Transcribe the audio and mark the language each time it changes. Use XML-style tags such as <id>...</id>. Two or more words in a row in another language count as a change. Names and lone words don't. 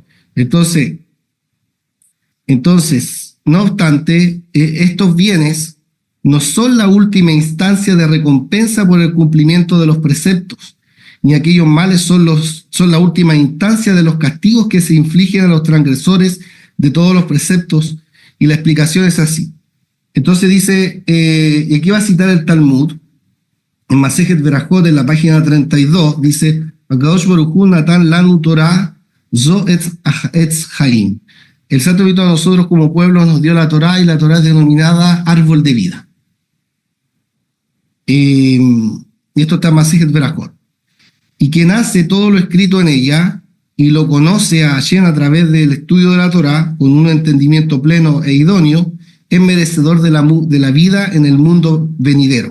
<es>Entonces, no obstante, estos bienes no son la última instancia de recompensa por el cumplimiento de los preceptos, ni aquellos males son la última instancia de los castigos que se infligen a los transgresores de todos los preceptos, y la explicación es así. Entonces dice, y aquí va a citar el Talmud, en Masejet Berajot, en la página 32, dice,</es> <he>הקדוש ברוך הוא נתן לנו תורה זו עץ חיים.</he> <es>El Santo Espíritu a nosotros como pueblo nos dio la Torá, y la Torá es denominada árbol de vida. Y esto está en Masejet Berajot. Y quien hace todo lo escrito en ella y lo conoce a Hashem a través del estudio de la Torá, con un entendimiento pleno e idóneo, es merecedor de la vida en el mundo venidero.</es>